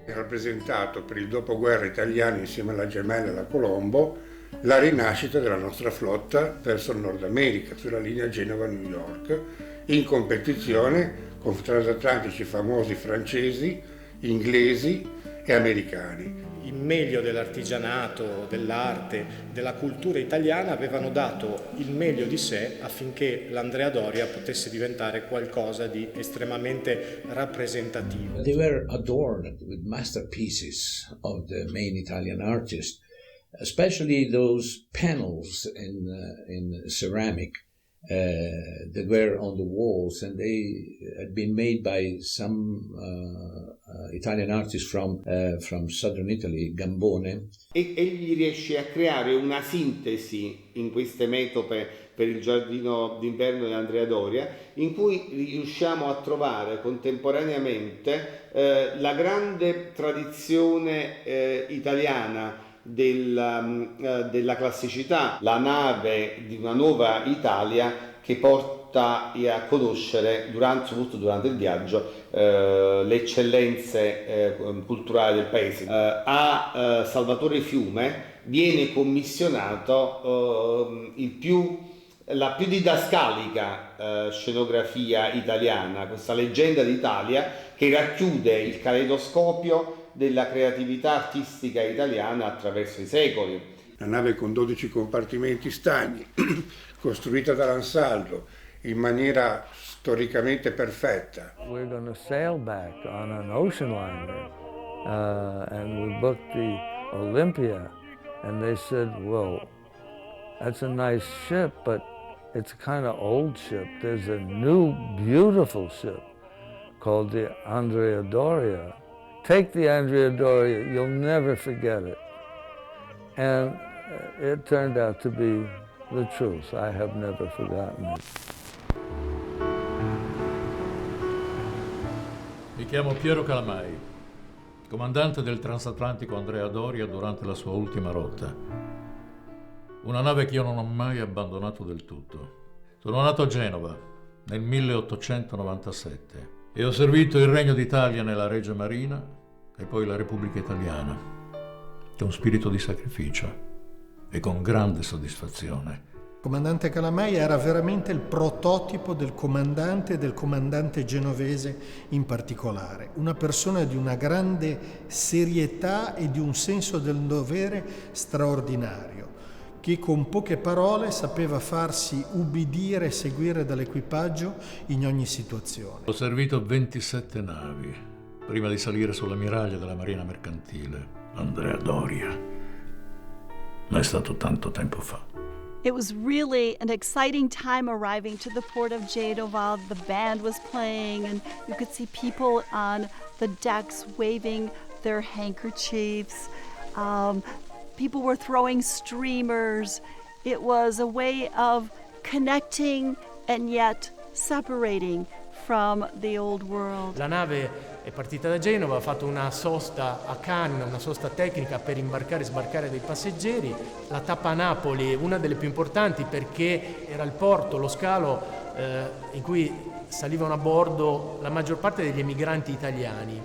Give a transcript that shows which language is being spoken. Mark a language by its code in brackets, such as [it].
[it] Ha rappresentato per il dopoguerra italiano, insieme alla Gemella e alla Colombo, la rinascita della nostra flotta verso il Nord America, sulla linea Genova-New York, in competizione con transatlantici famosi francesi, inglesi e americani. Il meglio dell'artigianato, dell'arte, della cultura italiana avevano dato il meglio di sé affinché l'Andrea Doria potesse diventare qualcosa di estremamente rappresentativo. [en] They were adorned with masterpieces of the main Italian artists, especially those panels in ceramic that were on the walls, and they had been made by some Italian artists from southern Italy, Gambone. [it] Egli riesce a creare una sintesi in queste metope per il giardino d'inverno di Andrea Doria, in cui riusciamo a trovare contemporaneamente la grande tradizione italiana della classicità, la nave di una nuova Italia che porta a conoscere, soprattutto durante il viaggio, le eccellenze culturali del paese. A Salvatore Fiume viene commissionato la più didascalica scenografia italiana, questa leggenda d'Italia che racchiude il caleidoscopio della creatività artistica italiana attraverso i secoli. La nave con 12 compartimenti stagni, costruita dall'Ansaldo in maniera storicamente perfetta. [en] We're going to sail back on an ocean liner, and we booked the Olympia, and they said, well, that's a nice ship, but it's a kind of old ship. There's a new, beautiful ship called the Andrea Doria. Take the Andrea Doria, you'll never forget it. And it turned out to be the truth. I have never forgotten it. [it] Mi chiamo Piero Calamai, comandante del transatlantico Andrea Doria durante la sua ultima rotta. Una nave che io non ho mai abbandonato del tutto. Sono nato a Genova nel 1897 e ho servito il Regno d'Italia nella Regia Marina e poi la Repubblica Italiana, con spirito di sacrificio e con grande soddisfazione. Il comandante Calamai era veramente il prototipo del comandante genovese in particolare, una persona di una grande serietà e di un senso del dovere straordinario, che con poche parole sapeva farsi ubbidire e seguire dall'equipaggio in ogni situazione. Ho servito 27 navi prima di salire sull'ammiraglia della Marina Mercantile, Andrea Doria. Ma è stato tanto tempo fa. [en] It was really an exciting time arriving to the port of Genova. The band was playing, and you could see people on the decks waving their handkerchiefs. People were throwing streamers. It was a way of connecting and yet separating from the old world. [it] La nave è partita da Genova, ha fatto una sosta a Cannes, una sosta tecnica per imbarcare e sbarcare dei passeggeri. La tappa a Napoli, una delle più importanti perché era il porto, lo scalo in cui salivano a bordo la maggior parte degli emigranti italiani.